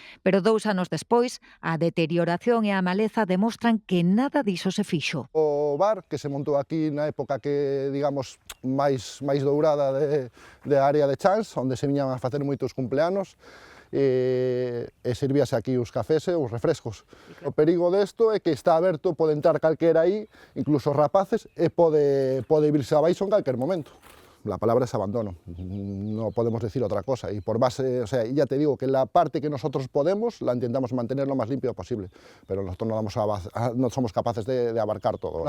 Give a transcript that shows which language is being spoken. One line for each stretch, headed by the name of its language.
Galician: Pero 2 anos despois, a deterioración e a maleza demostran que nada diso se fixo. O bar que se montou aquí na época que, digamos, máis dourada de área de Chans, onde se viñan a facer moitos cumpleanos, e servíase aquí os cafés e os refrescos. O perigo desto é que está aberto, pode entrar calquera aí, incluso os rapaces, e pode virse abaixo en calquer momento.
Spanish: La palabra es abandono, no podemos decir otra cosa, y por base, o sea, ya te digo que la parte que nosotros podemos la intentamos mantener lo más limpio posible, pero nosotros no somos capaces de abarcar todo.